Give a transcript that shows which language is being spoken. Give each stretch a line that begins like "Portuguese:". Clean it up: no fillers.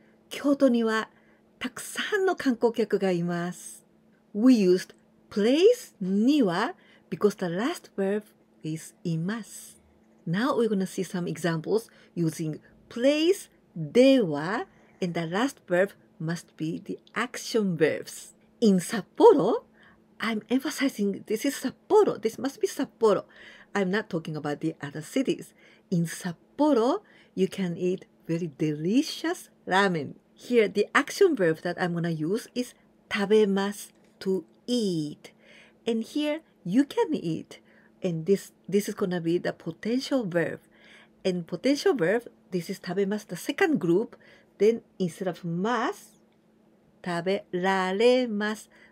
Japanese: 京都にはたくさんの観光客がいます。
English: We used place には because the last verb is います。 Now we're gonna see some examples using place, dewa, and the last verb must be the action verbs. In Sapporo, I'm emphasizing this is Sapporo. This must be Sapporo. I'm not talking about the other cities. In Sapporo, you can eat very delicious ramen. Here, the action verb that I'm going to use is 食べます to eat. And here, you can eat. And this is going to be the potential verb. And potential verb, this is 食べます, the second group. Then instead of ます, 食べられます.